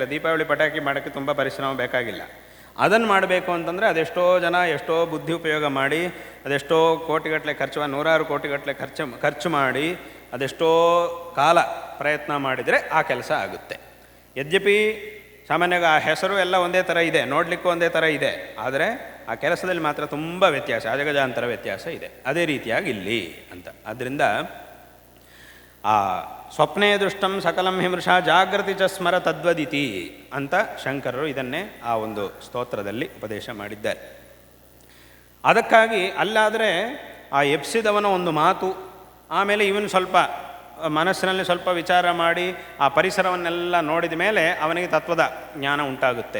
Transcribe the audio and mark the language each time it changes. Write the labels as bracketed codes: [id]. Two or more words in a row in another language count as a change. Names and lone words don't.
[kn] ದೀಪಾವಳಿ ಪಟಾಕಿ ಮಾಡೋಕ್ಕೆ ತುಂಬ ಪರಿಶ್ರಮ ಬೇಕಾಗಿಲ್ಲ. ಅದನ್ನು ಮಾಡಬೇಕು ಅಂತಂದರೆ ಅದೆಷ್ಟೋ ಜನ ಎಷ್ಟೋ ಬುದ್ಧಿ ಉಪಯೋಗ ಮಾಡಿ, ಅದೆಷ್ಟೋ ಕೋಟಿಗಟ್ಟಲೆ ನೂರಾರು ಕೋಟಿಗಟ್ಟಲೆ ಖರ್ಚು ಮಾಡಿ, ಅದೆಷ್ಟೋ ಕಾಲ ಪ್ರಯತ್ನ ಮಾಡಿದರೆ ಆ ಕೆಲಸ ಆಗುತ್ತೆ. ಯದ್ಯಪಿ ಸಾಮಾನ್ಯವಾಗಿ ಆ ಹೆಸರು ಎಲ್ಲ ಒಂದೇ ಥರ ಇದೆ, ನೋಡಲಿಕ್ಕೂ ಒಂದೇ ಥರ ಇದೆ. ಆದರೆ ಆ ಕೆಲಸದಲ್ಲಿ ಮಾತ್ರ ತುಂಬ ವ್ಯತ್ಯಾಸ, ಅಜಗಜಾಂತರ ವ್ಯತ್ಯಾಸ ಇದೆ. ಅದೇ ರೀತಿಯಾಗಿ ಇಲ್ಲಿ ಅಂತ. ಆದ್ದರಿಂದ ಆ [sa] ಸ್ವಪ್ನೇ ದೃಷ್ಟಂ ಸಕಲಂ ಹಿಮೃಷ ಜಾಗೃತಿ ಚ ಸ್ಮರ ತದ್ವದಿತಿ [kn] ಅಂತ ಶಂಕರರು ಇದನ್ನೇ ಆ ಒಂದು ಸ್ತೋತ್ರದಲ್ಲಿ ಉಪದೇಶ ಮಾಡಿದ್ದಾರೆ. ಅದಕ್ಕಾಗಿ ಅಲ್ಲಾದರೆ ಆ ಎಬ್ಸಿದವನ ಒಂದು ಮಾತು, ಆಮೇಲೆ ಇವನು ಸ್ವಲ್ಪ ಮನಸ್ಸಿನಲ್ಲಿ ಸ್ವಲ್ಪ ವಿಚಾರ ಮಾಡಿ ಆ ಪರಿಸರವನ್ನೆಲ್ಲ ನೋಡಿದ ಮೇಲೆ ಅವನಿಗೆ ತತ್ವದ ಜ್ಞಾನ ಉಂಟಾಗುತ್ತೆ.